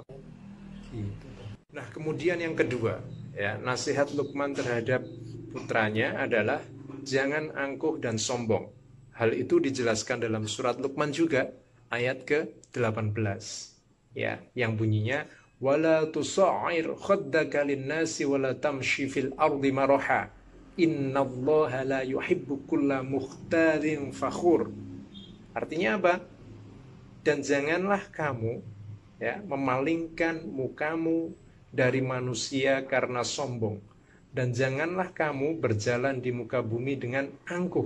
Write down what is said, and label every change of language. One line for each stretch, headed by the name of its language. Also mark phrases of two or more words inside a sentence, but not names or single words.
Indonesian: Gitu. Nah, kemudian yang kedua, ya, nasihat Luqman terhadap putranya adalah jangan angkuh dan sombong. Hal itu dijelaskan dalam surat Luqman juga, ayat ke-18. Ya, yang bunyinya
Arabic: ولا تصعر خدك للناس ولا تمش في الأرض مرحا. إن الله لا يحب كل مختال فخور.
Indonesian: Artinya apa? Dan janganlah kamu ya memalingkan mukamu dari manusia karena sombong, dan janganlah kamu berjalan di muka bumi dengan angkuh.